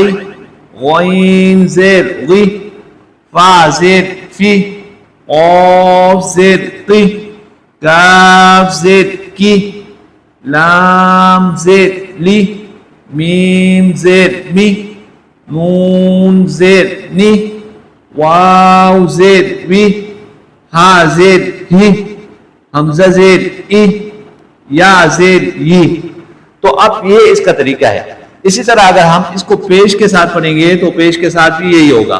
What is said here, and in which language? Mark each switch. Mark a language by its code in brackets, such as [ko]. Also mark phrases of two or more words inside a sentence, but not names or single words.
[ur] غین زیر غی، فا زیر فی، قاف زیر قی، کاف زیر کی، لام زیر لی، میم زیر می، نون زیر نی، واو زیر وی، ہا زیر ہی، حمزہ زیر ای، یا زیر ی۔ تو اب یہ اس کا طریقہ ہے۔ اسی طرح اگر ہم اس کو پیش کے ساتھ پڑھیں گے تو پیش کے ساتھ بھی یہی ہوگا۔